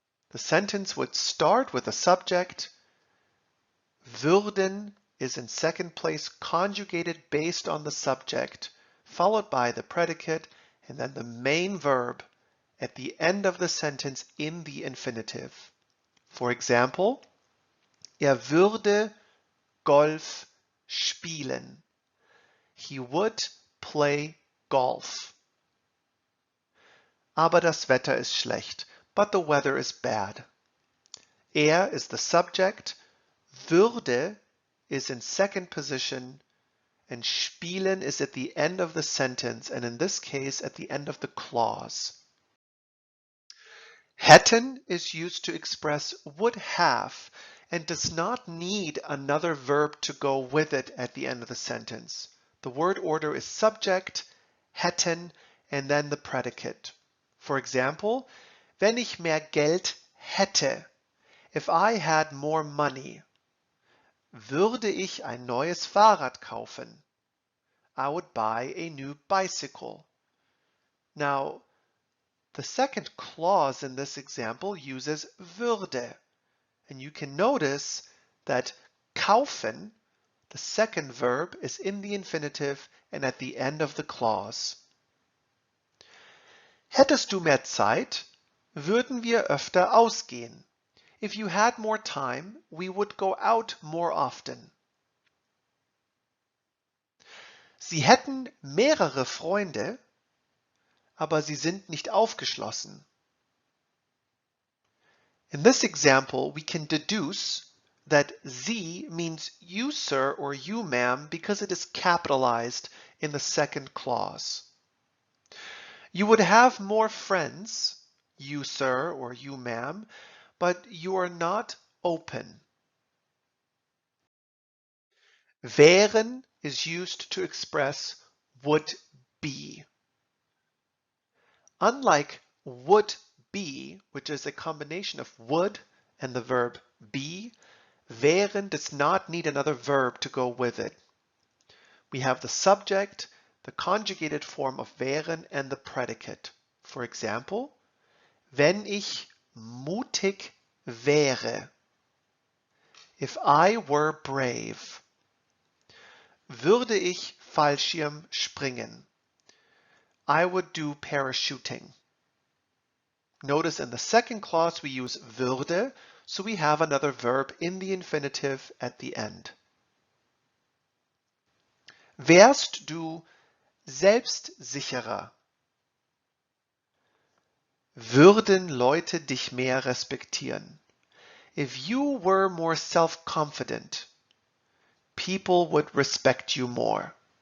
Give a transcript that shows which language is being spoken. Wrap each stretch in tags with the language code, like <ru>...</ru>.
<en>The sentence would start with a subject, Würden is in second place conjugated based on the subject, followed by the predicate and then the main verb at the end of the sentence in the infinitive. For example,</en> <de>würde Golf spielen.</de> <en>He would play golf.</en> <de>Aber das Wetter ist schlecht.</de> <en>But the weather is bad. Is the subject. Würde is in second position. And spielen is at the end of the sentence, and in this case, at the end of the clause. Hätten is used to express would have and does not need another verb to go with it at the end of the sentence. The word order is subject, hätten, and then the predicate. For example,</en> <de>wenn ich mehr Geld hätte,</de> <en>if I had more money,</en> <de>würde ich ein neues Fahrrad kaufen.</de> <en>I would buy a new bicycle. Now, the second clause in this example uses würde, and you can notice that kaufen, the second verb, is in the infinitive and at the end of the clause.</en> <de>Hättest du mehr Zeit, würden wir öfter ausgehen.</de> <en>If you had more time, we would go out more often.</en> <de>Sie hätten mehrere Freunde, aber sie sind nicht aufgeschlossen.</de> <en>In this example, we can deduce that Sie means you, sir, or you, ma'am, because it is capitalized in the second clause. You would have more friends, you, sir, or you, ma'am, but you are not open. Wären is used to express would be. Unlike would be, which is a combination of would and the verb be, wären does not need another verb to go with it. We have the subject, the conjugated form of wären, and the predicate. For example,</en> <de>wenn ich mutig wäre.</de> <en>If I were brave.</en> <de>Würde ich Fallschirm springen.</de> <en>I would do parachuting. Notice in the second clause we use würde, so we have another verb in the infinitive at the end.</en> <de>Wärst du selbstsicherer? Würden Leute dich mehr respektieren?</de> <en>If you were more self-confident, people would respect you more.</en>